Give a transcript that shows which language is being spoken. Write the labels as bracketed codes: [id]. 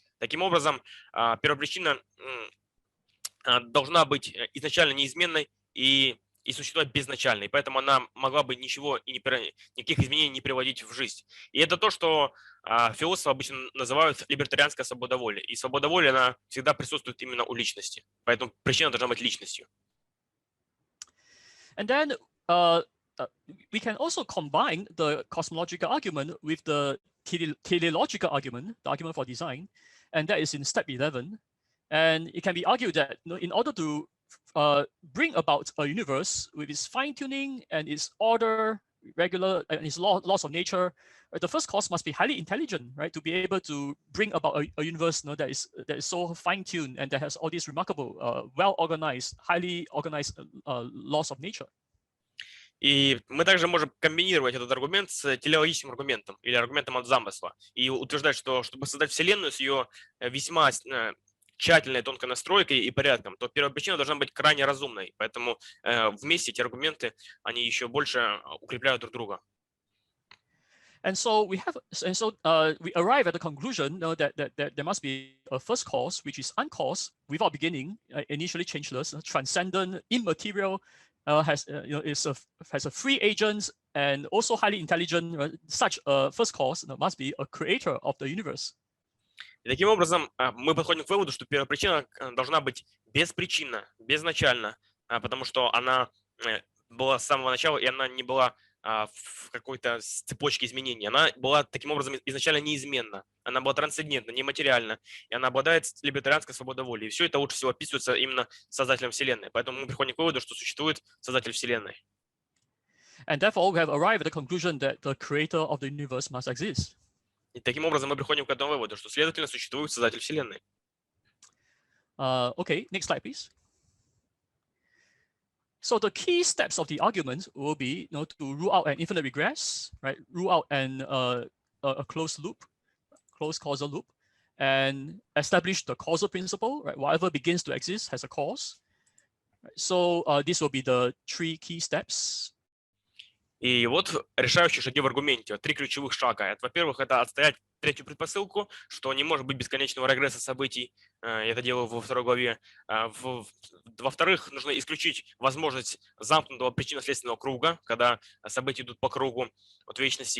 [ru] Таким образом, первопричина должна быть изначально неизменной и существовать безначально. И поэтому она могла бы никаких изменений не приводить в жизнь. И это то, что философы обычно называют либертарианская свобода воли. И свобода воли, она всегда присутствует именно у личности. Поэтому причина должна быть личностью. [en] And then we can also combine the cosmological argument with the teleological argument, the argument for design, and that is in step 11. And it can be argued that in order to bring about a universe with its fine-tuning and its order, regular, and its laws of nature, the first cause must be highly intelligent, right, to be able to bring about a universe that is so fine-tuned and that has all these remarkable, well-organized, highly organized laws of nature. [ru] И мы также можем комбинировать этот аргумент с телеологическим аргументом или аргументом от замысла и утверждать, что чтобы создать Вселенную с ее весьма тщательной, тонкой настройкой и порядком, то первопричина должна быть крайне разумной. Поэтому вместе эти аргументы, они еще больше укрепляют друг друга. [en] And so we arrive at the conclusion that there must be a first cause, which is uncaused, without beginning, initially changeless, transcendent, immaterial, has a free agent, and also highly intelligent. Such a first cause must be a creator of the universe. [ru] И таким образом мы подходим к выводу, что первопричина должна быть беспричинна, безначальна, потому что она была с самого начала, и она не была в какой-то цепочке изменений. Она была таким образом изначально неизменна. Она была трансцендентна, нематериальна, и она обладает либертарианской свободой воли. И все это лучше всего описывается именно Создателем Вселенной. Поэтому мы приходим к выводу, что существует Создатель Вселенной. [en] And therefore, we have arrived at the conclusion that the creator of the universe must exist. [ru] И таким образом мы приходим к этому выводу, что, следовательно, существует Создатель Вселенной. [en] Okay, next slide, please. So the key steps of the argument will be to rule out an infinite regress, right? Rule out a closed loop, closed causal loop, and establish the causal principle, right? Whatever begins to exist has a cause. Right? So this will be the three key steps. [ru] И вот решающие шаги в аргументе. 3 ключевых шага. Это, во-первых, это отстоять третью предпосылку, что не может быть бесконечного регресса событий. Я это делаю во 2 главе. Во-вторых, нужно исключить возможность замкнутого причинно-следственного круга, когда события идут по кругу от вечности.